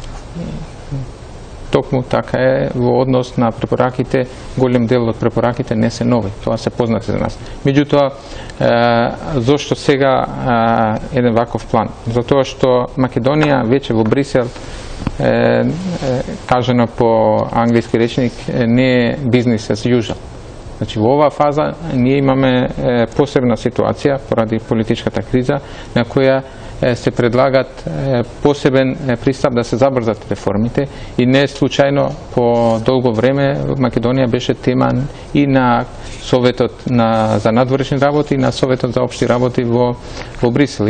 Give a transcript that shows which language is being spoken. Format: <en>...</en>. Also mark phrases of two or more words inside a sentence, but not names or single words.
<mk>Токму така е во однос на препораките, голем дел од препораките не се нови, тоа се познати за нас. Меѓутоа, зошто сега еден ваков план? Затоа што Македонија веќе во Брисел, кажано по англиски речник, не е</mk> <en>business as usual.</en> <mk>Значи, во оваа фаза ние имаме посебна ситуација поради политичката криза на која се предлагат посебен пристап да се забрзат реформите и не случајно по долго време Македонија беше тема и на Советот за надворешни работи и на Советот за општи работи во Брисел.</mk>